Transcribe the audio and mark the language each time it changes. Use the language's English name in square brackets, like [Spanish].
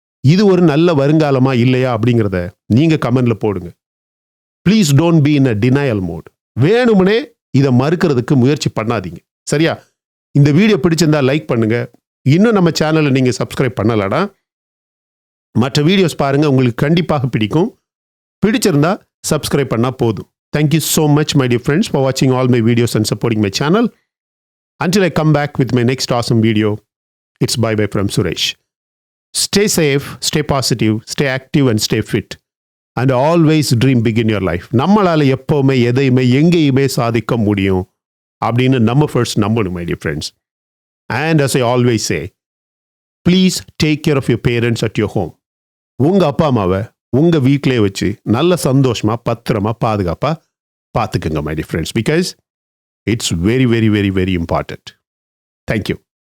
[Tamil] இது ஒரு நல்ல வருங்காலமா இல்லையா அப்படிங்கிறத நீங்க கமெண்ட்ல போடுங்க. [English] Please don't be in a denial mode. [Tamil] வேணும்னே இதை மறுக்கிறதுக்கு முயற்சி பண்ணாதீங்க. சரியா? இந்த வீடியோ பிடிச்சிருந்தா லைக் பண்ணுங்க. இன்னும் நம்ம சேனலை நீங்கள் சப்ஸ்கிரைப் பண்ணலடா, மற்ற வீடியோஸ் பாருங்க, உங்களுக்கு கண்டிப்பாக பிடிக்கும். பிடிச்சிருந்தா சப்ஸ்கிரைப் பண்ணா போதும். [English] Thank you so much, my dear friends, for watching all my videos and supporting my channel. Until I come back with my next awesome video, it's bye-bye from Suresh. Stay safe, stay positive, stay active and stay fit. And always dream big in your life. [Tamil] நம்மளால எப்பவுமே எதையுமே எங்கேயுமே சாதிக்க முடியும் அப்படின்னு நம்ம first நம்பணும், [English] my dear friends. And as I always say, please take care of your parents at your home. [Tamil] உங்க அப்பா அம்மாவை உங்க வீட்டிலே வச்சு நல்ல சந்தோஷமா பத்திரமா பாதுகாப்பா பார்த்துக்குங்க, [English] my dear friends, because it's very, very, very, very important. Thank you.